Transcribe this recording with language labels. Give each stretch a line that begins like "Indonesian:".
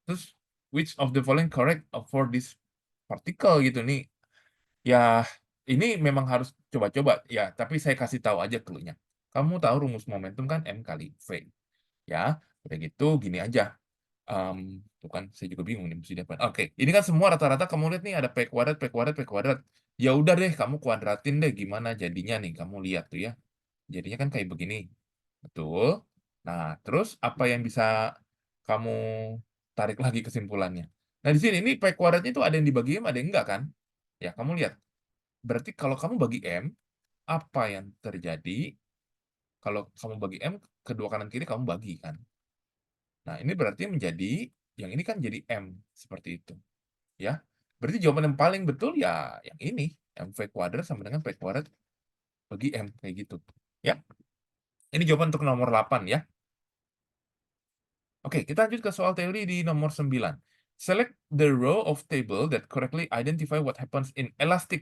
Indonesian: Terus,
English: which of the following correct for this particle
Indonesian: gitu nih. Ya, ini memang harus coba-coba ya, tapi saya kasih tahu aja clue-nya. Kamu tahu rumus momentum kan M kali V. Ya, udah gitu gini aja. Tuh kan saya juga bingung nih mesti diapain. Oke, ini kan semua rata-rata kamu lihat nih ada P kuadrat, P kuadrat, P kuadrat. Ya udah deh, kamu kuadratin deh gimana jadinya nih. Kamu lihat tuh ya. Jadinya kan kayak begini. Betul. Nah, terus apa yang bisa kamu tarik lagi kesimpulannya? Nah, di sini ini P kuadratnya itu ada yang dibagi M, ada yang enggak kan? Ya, kamu lihat. Berarti kalau kamu bagi M, apa yang terjadi kalau kamu bagi M, kedua kanan kiri kamu bagi kan? Nah, ini berarti menjadi, yang ini kan jadi M, seperti itu. Ya, berarti jawaban yang paling betul ya yang ini, MV kuadrat sama dengan P kuadrat bagi M, kayak gitu. Ya, ini jawaban untuk nomor 8 ya. Oke, kita lanjut ke soal teori di nomor 9.
English: Select the row of table that correctly identify what happens in elastic.